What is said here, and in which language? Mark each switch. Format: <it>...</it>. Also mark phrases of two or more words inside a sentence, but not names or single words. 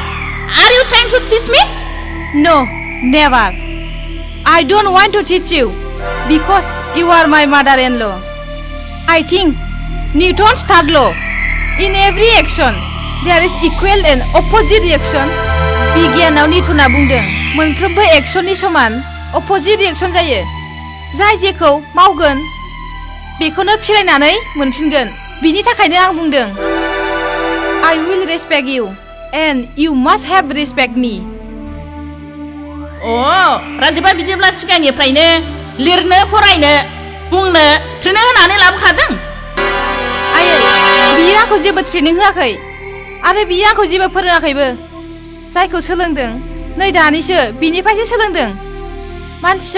<en>Are you trying to teach me? No, never. I don't want to teach you because you are my mother-in-law. I think Newton's third law. In every action, there is equal and opposite reaction.</en> <brx>बिगियानाव निउटना बुंदों मोनफ्रोमबो एक्शननि समान</brx> <en>opposite reaction</en> <brx>जायो जाय जेखौ मावगोन बेखौनो फिरायनानै मोनफिनगोन बिनि थाखायनो आं बुंदों</brx> <en>I will respect you and you must have respect me.</en> <brx>राजिबा बिदिब्ला सिगांनिफ्रायनो लिरनो फरायनो बुंनो ट्रेनिं होनानै लाबोखादों आयै बियो आंखौ जेबो ट्रेनिं होआखै आरो बियो आंखौ जेबो फोरोङाखैबो जायखौ सोलोंदों नै दानिसो बिनिफ्रायसो सोलोंदों मानसिया</brx>